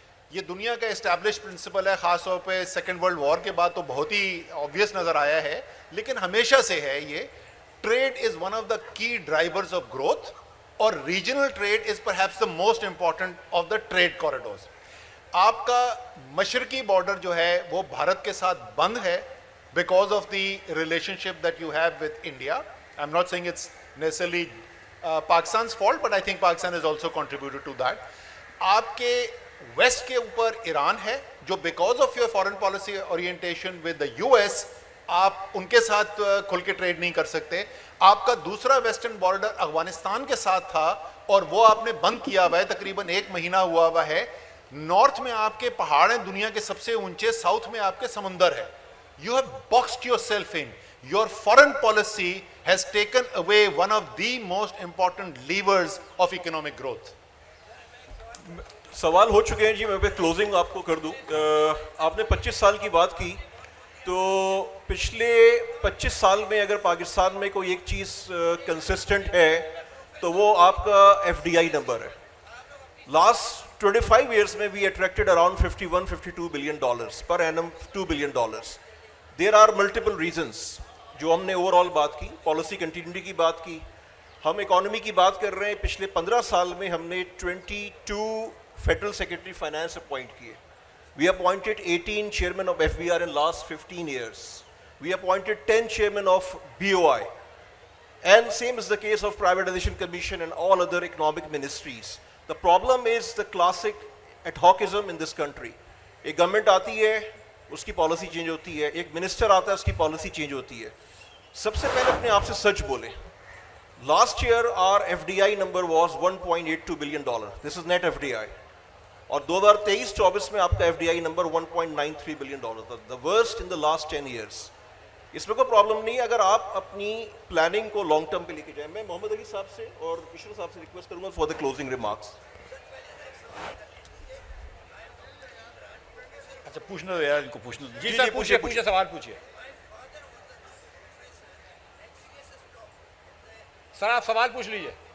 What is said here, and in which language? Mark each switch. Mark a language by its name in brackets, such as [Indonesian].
[Urdu] یہ دنیا کا اسٹیبلش پرنسپل ہے, خاص طور پہ سیکنڈ ورلڈ وار کے بعد تو بہت ہی آبویس نظر آیا ہے, لیکن ہمیشہ سے ہے یہ, [English] trade is one of the key drivers of growth, [Urdu] اور [English] Regional trade is perhaps the most important of the trade corridors. [Urdu] آپ کا مشرقی بارڈر جو ہے وہ بھارت کے ساتھ بند ہے [English] because of the relationship that you have with India. I'm not saying it's necessarily Pakistan's fault, but I think Pakistan has also contributed to that. [Urdu] آپ کے ویسٹ کے اوپر ایران ہے جو [English] because of your foreign policy orientation with the US [Urdu] آپ ان کے ساتھ کھل کے ٹریڈ نہیں کر سکتے. آپ کا دوسرا ویسٹرن بارڈر افغانستان کے ساتھ تھا اور وہ آپ نے بند کیا ہوا ہے, تقریباً 1 مہینہ ہوا ہوا ہے. نارتھ میں آپ کے پہاڑ ہیں دنیا کے سب سے اونچے, ساؤتھ میں آپ کے سمندر ہے. [English] You have boxed yourself in. Your foreign policy has taken away one of the most important levers of economic growth. [Urdu] سوال ہو چکے ہیں جی, میں کلوزنگ آپ کو کر دوں. آپ نے 25 سال کی بات کی, تو پچھلے 25 سال میں اگر پاکستان میں کوئی ایک چیز کنسسٹنٹ ہے تو وہ آپ کا FDI نمبر ہے. [English] Last 25 years میں we attracted around $51-52 billion per annum, $2 billion. There are multiple reasons. [Urdu] جو ہم نے اوور آل بات کی, پالیسی کنٹینیوٹی کی بات کی, ہم اکانومی کی بات کر رہے ہیں. پچھلے 15 سال میں ہم نے 22 فیڈرل سیکرٹری فائنانس اپوائنٹ کیے. [English] We appointed 18 chairmen of FBR in last 15 years. We appointed 10 chairmen of BOI. And same is the case of Privatization Commission and all other economic ministries. The problem is the classic ad hocism in this country. [Urdu] ایک government آتی ہے, اس کی policy change ہوتی ہے, ایک minister آتا ہے, اس کی پالیسی چینج ہوتی ہے. سب سے پہلے اپنے آپ سے سچ بولیں. [English] Last year our FDI number was $1.82 billion. This is net FDI. [Urdu] اور 2023-24 میں آپ کا FDI نمبر $1.93 billion تھا, [English] the worst in the last 10 years. [Urdu] اس میں کوئی پرابلم نہیں اگر آپ اپنی پلاننگ کو لانگ ٹرم پہ لے کے جائیں. میں محمد علی صاحب سے اور کشور صاحب سے ریکویسٹ کروں گا [English] For the closing remarks. [Urdu] اچھا پوچھنا یار, ان کو پوچھنا. جی سر پوچھیے, سوال پوچھیے سر, آپ سوال پوچھ لیجیے.